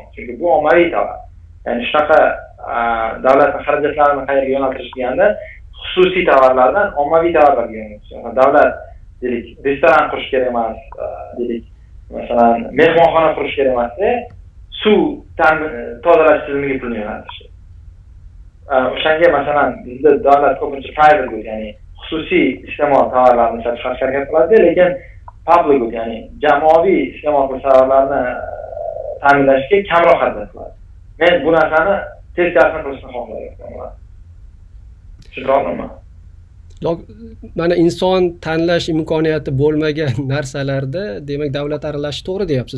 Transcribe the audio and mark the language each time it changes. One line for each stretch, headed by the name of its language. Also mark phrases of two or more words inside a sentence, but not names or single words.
Uzbek: Chunki bu ommaviy tovar. Ya'ni shunaqa davlatning xarajatlarini qayerga yo'naltirish deganda xususiy tovarlardan ommaviy tovarlarga yo'naltirish. Davlat deylik, restoran qurish kerak emas, deylik, masalan, mehmonxona qurish kerak emasda, suv tozalash tizimiga pulni yo'naltirish. O'shanga masalan bizda davlat ko'pincha
English: private good,
Uzbek: ya'ni xususiy iste'mol tovarlarini ishlab chiqarishga harakat qiladi, lekin
English: public good,
Uzbek: ya'ni jamoaviy iste'mol tovarlarni ta'minlashga kamroq harakat qiladi. Men bu narsani teskarisini qilishni xohlayman. Tushunarlimi? Mana inson tanlash imkoniyati bo'lmagan narsalarda, demak, davlat aralashishi to'g'ri deyapsiz.